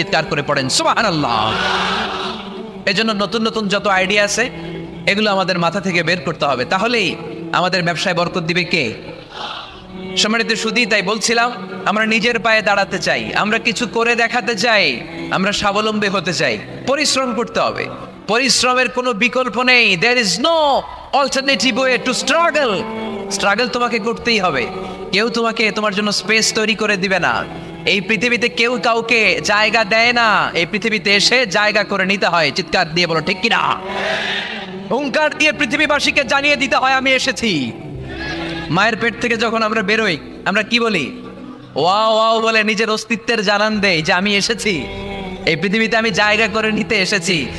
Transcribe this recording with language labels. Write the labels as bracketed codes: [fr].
[bn] চিৎকার করে পড়েন সুবহানাল্লাহ। এজন্য নতুন নতুন যত আইডিয়া আছে এগুলো আমাদের মাথা থেকে বের করতে হবে, তাহলেই আমাদের ব্যবসায় বরকত দিবে কে? সম্মানিত সুধী, তাই বলছিলাম, আমরা নিজের পায়ে দাঁড়াতে চাই, আমরা কিছু করে দেখাতে চাই, আমরা স্বাবলম্বী হতে চাই, পরিশ্রম করতে হবে। পরিশ্রমের কোনো বিকল্প নেই। [en] there is no alternative way to struggle. [bn] Struggle তোমাকে করতেই হবে। কেউ তোমার জন্য স্পেস তৈরি করে দিবে না। এই পৃথিবীতে কেউ কাউকে জায়গা দেয় না, এই পৃথিবীতে এসে জায়গা করে নিতে হয়। চিৎকার দিয়ে বলো ঠিক কিনা? হুঙ্কার দিয়ে পৃথিবীবাসীকে জানিয়ে দিতে হয় আমি এসেছি। মায়ের পেট থেকে যখন আমরা বেরোই, আমরা কি বলি? ওয়াও ওয়াও বলে নিজের অস্তিত্বের জানান দেই যে আমি এসেছি, এই পৃথিবীতে আমি জায়গা করে নিতে এসেছি।